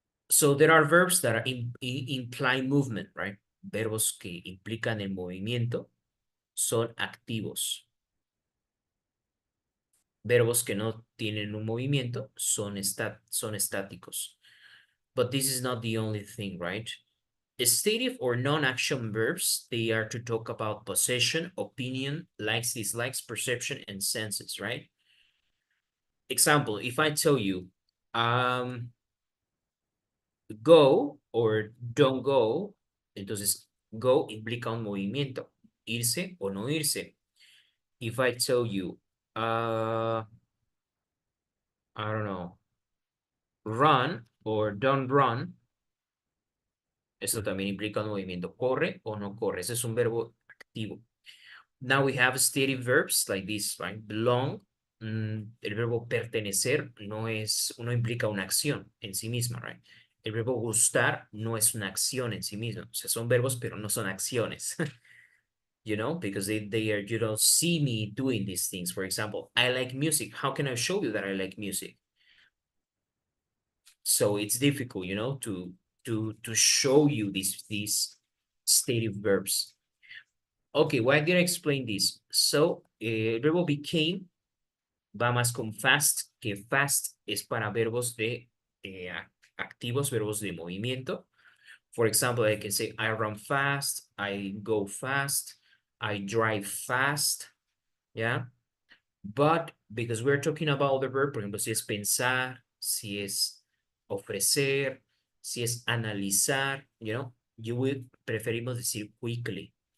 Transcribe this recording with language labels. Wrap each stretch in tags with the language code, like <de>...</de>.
<en>So there are verbs that are imply movement, right?</en> <es>Verbos que implican el movimiento son activos. Verbos que no tienen un movimiento son estáticos.</es> <en>But this is not the only thing, right? Stative or non-action verbs, they are to talk about possession, opinion, likes, dislikes, perception, and senses, right? Example, if I tell you, go or don't go,</en> <es>entonces go implica un movimiento, irse o no irse.</es> <en>If I tell you, I don't know, run or don't run,</en> <es>eso también implica un movimiento, corre o no corre. Ese es un verbo activo.</es> <en>Now we have stative verbs like this, right?</en> <es>Belong, el verbo pertenecer no implica una acción en sí misma,</es> <en>right?</en> <es>El verbo gustar no es una acción en sí mismo. O sea, son verbos, pero no son acciones.</es> <en>You know, because they are, you don't see me doing these things. For example, I like music. How can I show you that I like music? So it's difficult, you know, to show you these stative verbs. Okay, why did I explain this?</en> <es>So, el verbo became va más con fast, que fast es para verbos de activos, verbos de movimiento.</es> <en>For example, I can say I run fast, I go fast, I drive fast, yeah? But because we're talking about the verb,</en> <es>por ejemplo, si es pensar, si es ofrecer, si es analizar,</es> <en>you know,</en> <es>preferimos decir quickly.</es>